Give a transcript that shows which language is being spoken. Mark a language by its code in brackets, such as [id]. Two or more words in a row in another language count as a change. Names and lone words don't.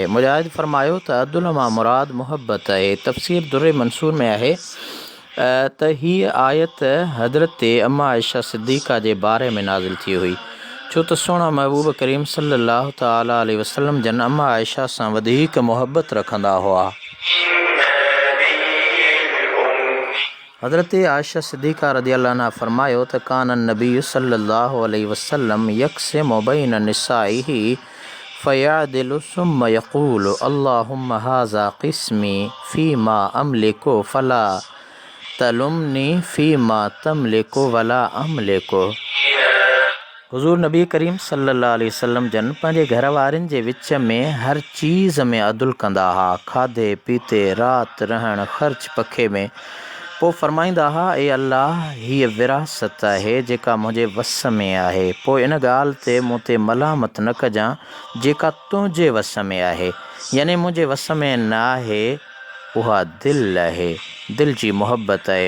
[sd] मुजाहिद फरमायो त अब्दुल मां मुराद मुहबत आहे। तफ़सीर दुर्र मंसूर में आहे त हीअ आयत हज़रत अम्मा आयशा सिद्दीक़ा जे बारे में नाज़िल थी हुई, छो त सोना महबूब करीम [ar] صلى الله تعالى عليه وسلم [sd] जन अम्मा आयशा सां वधीक मुहबत रखंदा हुआ। [ar] हज़रत आयशा सिद्दीक़ा رضي الله عنها [sd] फरमायो त [ar] كان النبي صلى الله عليه وسلم يقسم بين نسائه فيعدل ثم يقول اللهم هذا قسمي فيما أملك فلا تلمني فيما تملك ولا أملك. [sd] हुज़ूर नबी करीम [ar] صلى الله عليه وسلم [sd] जन पंहिंजे घर वारनि जे विच में हर चीज़ में अदुल कंदा हुआ, खाधे पीते, राति रहण, ख़र्च पखे में। पोइ फरमाईंदा हुआ, ए अल्लाह, हीअ विरासत आहे जेका मुंहिंजे वस में आहे, पोइ इन ॻाल्हि ते मूं ते मलामत न कजांइ जेका तुंहिंजे वस में आहे, यानी मुंहिंजे वस में न आहे, उहा दिलि आहे, दिलि जी मुहबत आहे।